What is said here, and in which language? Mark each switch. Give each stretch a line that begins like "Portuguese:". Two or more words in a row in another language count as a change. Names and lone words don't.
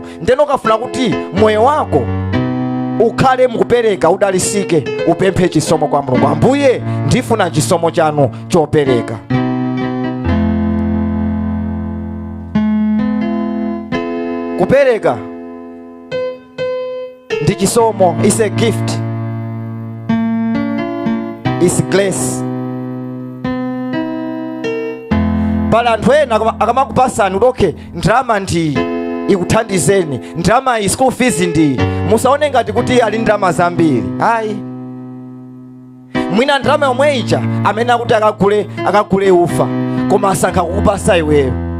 Nyanja: Ndeno kafuna kuti moyo wako ukhale mukupereka, udalisike, upemphe chisomo kwa Mulungu. Ambuye, ndifuna chisomo chanu chopereka. Kupereka ndi chisomo.
English: Is a gift, is grace.
Nyanja: Pala anthu ena akamakupasani udoke ndrama ndi ikuthandizeni, ndrama iyi
English: school fees
Nyanja: ndi, musaone ngati kuti ali ndrama zambiri. Ayi, mwina ndrama yomwe ija amene akuti akagule ufa, koma asankha kukupasa iweyo.